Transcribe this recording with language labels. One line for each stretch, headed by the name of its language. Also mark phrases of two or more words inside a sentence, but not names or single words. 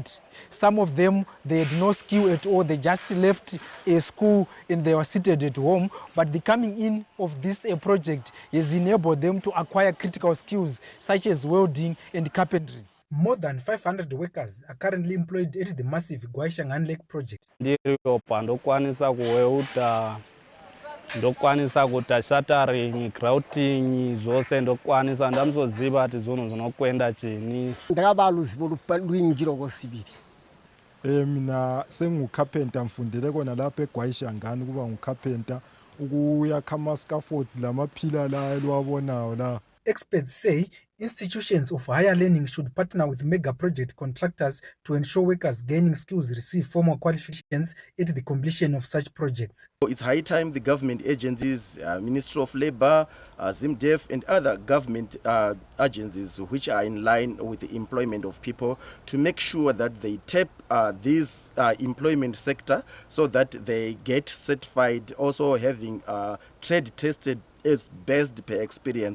English: Some of them, they had no skill at all. They just left a school and they were seated at home. But the coming in of this project has enabled them to acquire critical skills such as welding and carpentry. More than 500 workers are currently employed at the massive Gwai Shingani Lake project.
Shona: ndokwanisa kuita shattering, grouting, zvose ndokwanisa ndamuzoziva kuti zvinhu zvinokwenda chini. Ndakaba ruzivo rwinji rwakosiviri.
North Ndebele: Mina sengucarpenter mfundele kona lapha eGwai Shingani kuba ngucarpenter ukuyakha ama-scaffold lamaphila la eliwabonayo la.
English: Experts say institutions of higher learning should partner with mega project contractors to ensure workers gaining skills receive formal qualifications at the completion of such projects. It's high time the government agencies, Ministry of Labour, ZimDef and other government agencies which are in line with the employment of people to make sure that they tap this employment sector so that they get certified, also having trade tested as best per experience.